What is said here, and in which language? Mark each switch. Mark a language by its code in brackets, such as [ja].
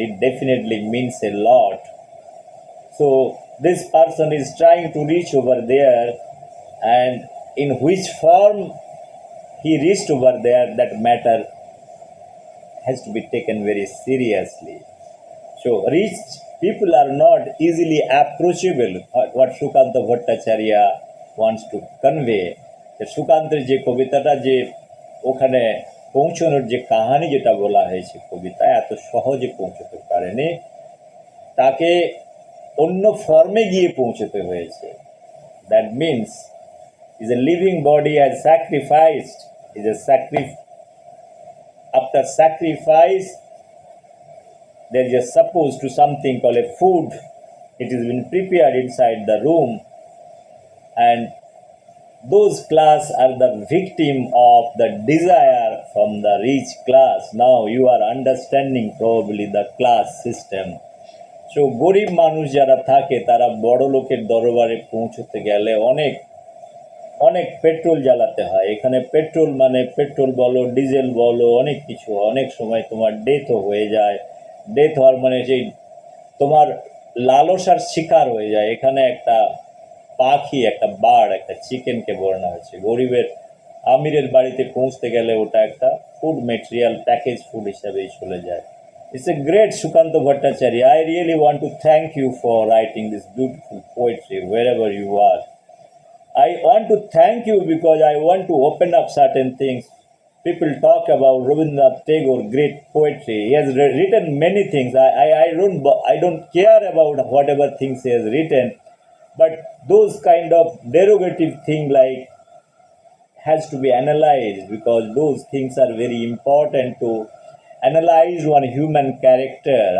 [en] It definitely means a lot. So this person is trying to reach over there, and in which form he reached over there, that matter has to be taken very seriously. So rich people are not easily approachable, what Shukanta Bhattacharya wants to convey. [bn] সুকান্তের যে কবিতাটা যে ওখানে পৌঁছানোর যে কাহিনী যেটা বলা হয়েছে কবিতা এত সহজে পৌঁছতে পারেনি, তাকে অন্য ফর্মে গিয়ে পৌঁছতে হয়েছে। [en] That means is a living body as sacrificed, is a after sacrifice there is supposed to something called a food. It has been prepared inside the room, and those class are the victim of the desire from the rich class. Now you are understanding probably the class system. [bn] So গরিব মানুষ যারা থাকে তারা বড় লোকের দরবারে পৌঁছতে গেলে অনেক অনেক পেট্রোল জ্বালাতে হয়। এখানে পেট্রোল মানে পেট্রোল বলো, ডিজেল বলো, অনেক কিছু। অনেক সময় তোমার ডেথও হয়ে যায়। ডেথ হওয়ার মানে সেই তোমার লালসার শিকার হয়ে যায়। এখানে একটা পাখি, একটা বার্ড, একটা চিকেনকে বর্ণনা হয়েছে। গরিবের আমিরের বাড়িতে পৌঁছতে গেলে ওটা একটা ফুড মেটেরিয়াল, প্যাকেজ ফুড হিসাবেই চলে যায়। [en] It's a great Shukanta Bhattacharya. I really want to thank you for writing this beautiful poetry wherever you are. I want to thank you because I want to open up certain things. People talk about Rabindranath Tagore, great poetry. He has written many things. I don't care about whatever things he has written, but those kind of derogative thing like has to be analyzed, because those things are very important to analyze one human character.